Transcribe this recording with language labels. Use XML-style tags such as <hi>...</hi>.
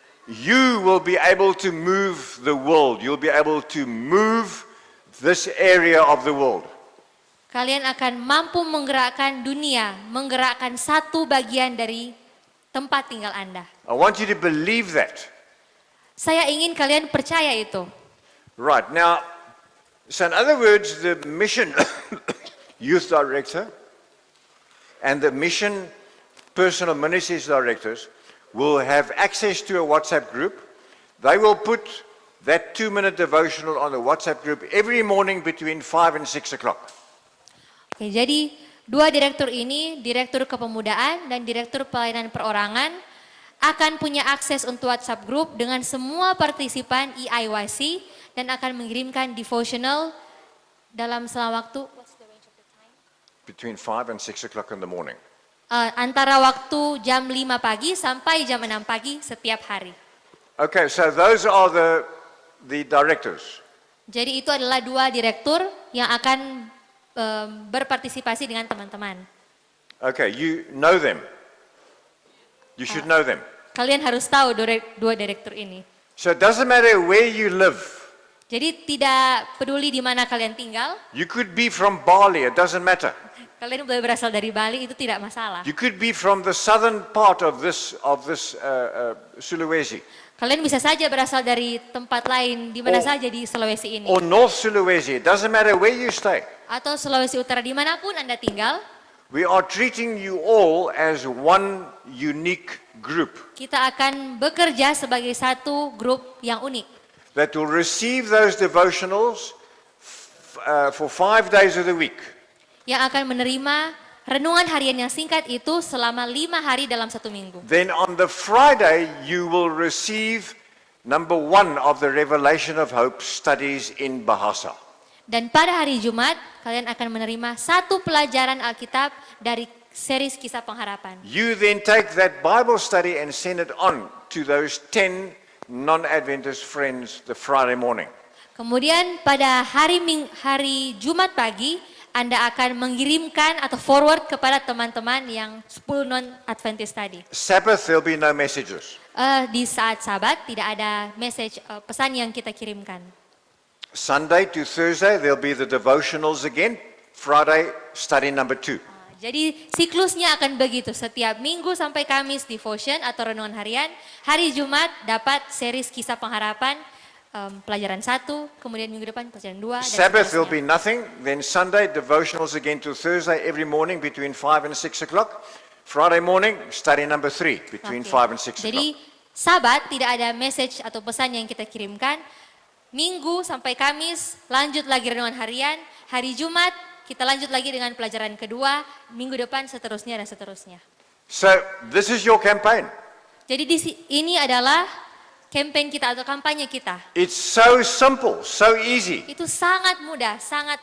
<en>you will be able to move the world. You'll be able to move this area of the world.</en> <id>kalian akan mampu menggerakkan dunia, menggerakkan satu bagian dari tempat tinggal Anda.</id> <en>I want you to believe that.</en> <id>Saya ingin kalian percaya itu.</id> <en>Right, now, so in other words, the mission youth director and the mission personal ministries directors will have access to a WhatsApp group. They will put that 2-minute devotional on the WhatsApp group every morning between 5 and 6 o'clock.</en> <id>Oke, jadi dua direktur ini, direktur kepemudaan dan direktur pelayanan perorangan akan punya akses untuk WhatsApp group dengan semua partisipan EIYC dan akan mengirimkan devotional dalam selang waktu</id> <en>Between 5 and 6 o'clock in the morning.</en> <id>Antara waktu jam 5 pagi sampai jam 6 pagi setiap hari.</id> <en>Okay, so those are the directors.</en> <id>Jadi itu adalah dua direktur yang akan berpartisipasi dengan teman-teman.</id> <en>Okay, you know them. You should know them.</en> <id>Kalian harus tahu dua direktur ini.</id> <en>So it doesn't matter where you live.</en> <id>Jadi tidak peduli di mana kalian tinggal,</id> <en>You could be from Bali, it doesn't matter.</en> <id>kalian boleh berasal dari Bali, itu tidak masalah.</id> <en>You could be from the southern part of this Sulawesi,</en> <id>Kalian bisa saja berasal dari tempat lain, di mana saja di Sulawesi ini.</id> <en>or North Sulawesi. It doesn't matter where you stay.</en> <id>Atau Sulawesi Utara, dimanapun Anda tinggal,</id> <en>We are treating you all as one unique group</en> <id>kita akan bekerja sebagai satu grup yang unik.</id> <en>that will receive those devotionals for 5 days of the week.</en> <id>Yang akan menerima renungan harian yang singkat itu selama 5 hari dalam satu minggu.</id> <en>Then on the Friday, you will receive number 1 of the Revelation of Hope studies in Bahasa.</en> <id>Dan pada hari Jumat, kalian akan menerima satu pelajaran Alkitab dari series Kisah Pengharapan.</id> <en>You then take that Bible study and send it on to those 10 non-Adventist friends the Friday morning.</en> <id>Kemudian pada hari Jumat pagi, Anda akan mengirimkan atau forward kepada teman-teman yang 10 non-Adventist tadi.</id> <en>Sabbath, there'll be no messages.</en> <id>Di saat Sabat tidak ada message, pesan yang kita kirimkan.</id> <en>Sunday to Thursday, there'll be the devotionals again. Friday, study number 2.</en> <id>Jadi siklusnya akan begitu, setiap Minggu sampai Kamis devotion atau renungan harian, hari Jumat dapat series Kisah Pengharapan, pelajaran 1, kemudian minggu depan pelajaran 2. Dan</id> <en>Sabbath, there'll be</en> <id>seterusnya.</id> <en>nothing. Then Sunday, devotionals again to Thursday every morning between 5 and 6 o'clock. Friday morning, study number 3 between</en> <id>Oke.</id> <en>5 and 6</en> <id>Jadi</id> <en>o'clock.</en> <id>Sabat tidak ada message atau pesan yang kita kirimkan. Minggu sampai Kamis lanjut lagi renungan harian. Hari Jumat kita lanjut lagi dengan pelajaran kedua. Minggu depan seterusnya dan seterusnya.</id> <en>So this is your campaign.</en> <id>Jadi ini adalah campaign kita atau kampanye kita.</id> <en>It's so simple, so easy</en> <id>Itu sangat mudah, sangat</id>